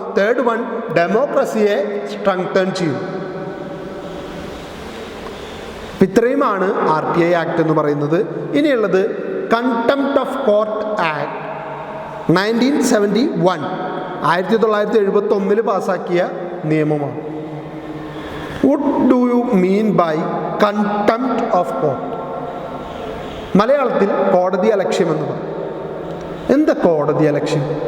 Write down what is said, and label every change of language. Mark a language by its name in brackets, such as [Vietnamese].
[Malayalam] Third one, ഡെമോക്രസിയെ strengthen ചെയ്യുന്നു. ഇത്രയുമാണ് RTI act എന്ന് പറയുന്നത്. ഇനിയുള്ളത് കണ്ടംപ്റ്റ് ഓഫ് കോർട്ട് ആക്ട് 1971, 1971 പാസാക്കിയ നിയമമാണ്. [English] What do you mean by contempt of court? [Malayalam] മലയാളത്തിൽ കോടതി അലക്ഷ്യം എന്ന് പറയും. എന്താ കോടതി അലക്ഷ്യം?